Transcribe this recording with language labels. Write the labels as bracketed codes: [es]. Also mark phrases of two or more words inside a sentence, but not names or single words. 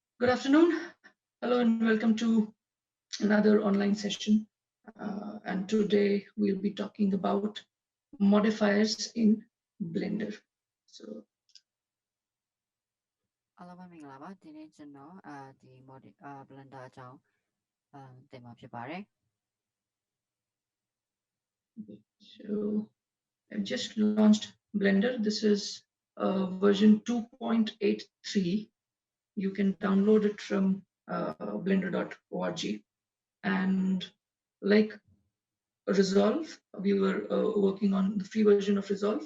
[en] Good afternoon. Hello and welcome to another online session. And today we'll be talking about modifiers in Blender. So, Hello， [yue] 歡迎嚟啦！今天 [my] ကျွန်တော်ဒီ Blender အကြောင်းတင်မှာဖြစ်ပါတယ် [en] so I've just launched Blender. This is version 2.83. You can download it from blender.org. And like Resolve, we were working on the free version of Resolve.